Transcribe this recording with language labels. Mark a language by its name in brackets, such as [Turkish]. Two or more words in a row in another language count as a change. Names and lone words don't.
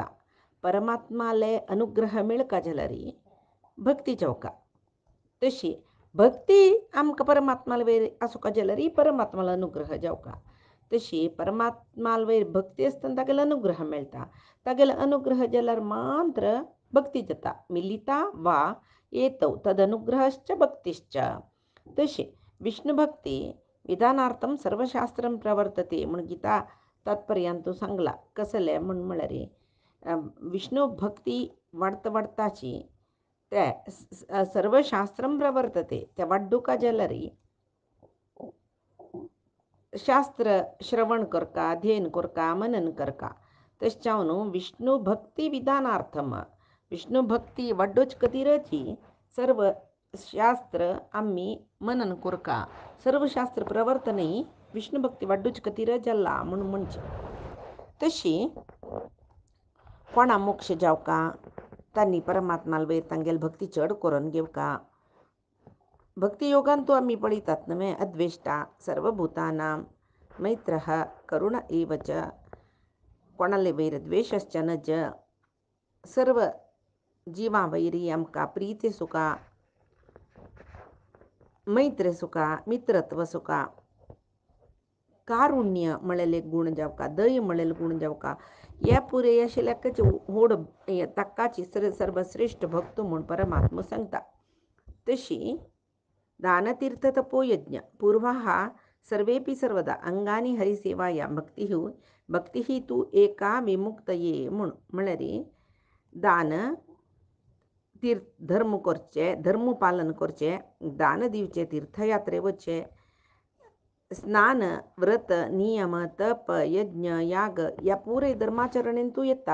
[Konkani] परमात्माले अनुग्रह मिळका जाल्यारी भक्ती जावका. तशी भक्ती आमकां परमात्माला वयर आसुका जाल्यारी परमात्माला अनुग्रह जावका. तशी परमात्माला वयर भक्ती आसतना तागेलो अनुग्रह मेळटा. तागेलो अनुग्रह जाल्यार मात्र भक्ती जाता. [Sanskrit] मिलिता वा एतौ तदनुग्रहश्च भक्तिश्च. [Konkani] तशी [Sanskrit] विष्णु भक्ती विधानार्थम सर्वशास्त्रम प्रवर्तते [Konkani] म्हूण गीता तात्पर्यांतू सांगला. कसले म्हूण म्हळ्यार विष्णु भक्ती वाडता वाडताची ते [Sanskrit] सर्वशास्त्रम प्रवर्तते [Konkani] त्या वाड्डुका जाल्यारी शास्त्र श्रवण करका अध्ययन करका मनन करका. तशें न्हू [Sanskrit] विष्णु भक्ती विधानार्थम [Konkani] विष्णु भक्ती वाड्डोच खातीरची सर्व शास्त्र आम्ही मनन करका. सर्व शास्त्र प्रवर्तनही विष्णु भक्ती वाड्डूच खातीर जाला म्हणून म्हणचे. तशी कोणा मोक्ष जावका तांणी परमात्माला वयर तांगेली भक्ती चड करून घेवका. भक्ती योगान तूं आमी पळयतात न्हय [Sanskrit] अद्वेष्टा सर्वभूतानां मैत्रः करुण एव च [Konkani] कोणाले वयर द्वेषश्च न ज सर्व जिवां वयरी आमकां प्रीती सुका मैत्री सुका मित्रत्व सुका कारुण्य म्हळेले गुण जावका दय म्हळेले गुण जावका. ह्या पुरे आशिल्ल्याकच व्हड ताकाची सर्वश्रेष्ठ भक्त म्हूण परमात्मा सांगता. तशी [Sanskrit] दानतीर्थ तपोयज्ञ पूर्वाः सर्वेपि सर्वदा अंगानी हरिसेवाया भक्तिः तु एका विमुक्तये [Konkani] म्हूण म्हळ्यार दान तीर्थ धर्म करचे धर्म पालन करचे दान दिवचे तीर्थयात्रे वचचे स्नान व्रत नियम तप यज्ञ याग या पुरे धर्माचरणेन तूं येता.